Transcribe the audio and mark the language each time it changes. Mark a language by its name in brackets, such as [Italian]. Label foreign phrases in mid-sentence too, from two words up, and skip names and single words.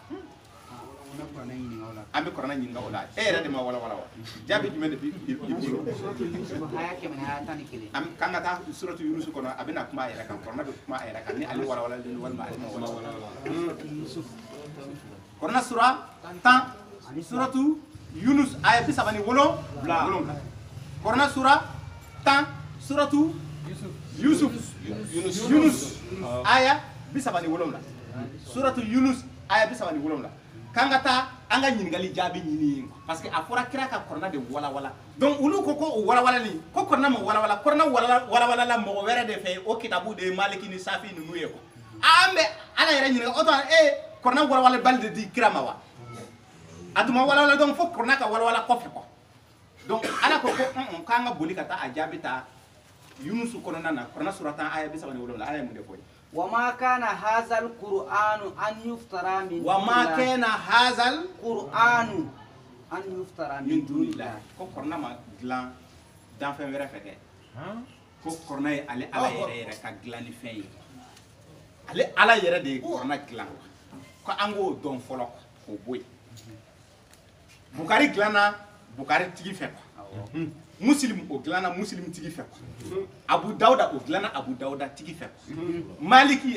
[Bambara] an bɛ kɔrɔna ɲininka o la e yɛrɛ de ma walawala wa jaabi jumɛn de b'i bolo k'an ka taa suratu Yunus kɔnɔ a bɛna kuma a yɛrɛ kan kɔrɔna bɛ kuma a yɛrɛ kan ni ale walawalalen walima ale ma walawala kɔrɔna sura 10 suratu Yunus aya 37 kɔrɔna sura 10 suratu Yunus aya 37 suratu Yunus aya 37 k'an ka taa an ka ɲininkali jaabi ɲini parce que a fɔra kira ka kɔrɔna de walawala donc olu ko o walawalali ko kɔrɔna ma walawala kɔrɔna walawala la mɔgɔ wɛrɛ de fɛ o kitabu de ye Maliki ni Safi ninnu ye an bɛ ala yɛrɛ ɲininka o tuma kɔrɔna walawala bali de di kira ma wa a tun ma walawala donc fo kɔrɔna ka walawala kɔfɛ donc ala ko k'an ka boli ka taa a jaabi ta Yunus kɔnɔna na Kurana sura 10 aya 37 aya mun de fɔ [Arabic] وما كان هذا القرآن أن يفترى من دون وما الله. كان هذا القرآن أن يفترى [Bambara] min [Arabic] من دون dunillah الله. [Bambara] ko Kurana ma dilan dan fɛn wɛrɛ fɛ dɛ ko Kurana ye ale ala yɛrɛ ka dilan ni fɛn ye ale ala yɛrɛ de ye Kurana dilan ko an k'o dɔn fɔlɔ k'o bɔ yen Bukari dilanna Bukari tigi fɛ quoi Muslim o dilanna Muslim tigi fɛ quoi Abu Dawuda o dilanna Abu Dawuda tigi fɛ quoi Maliki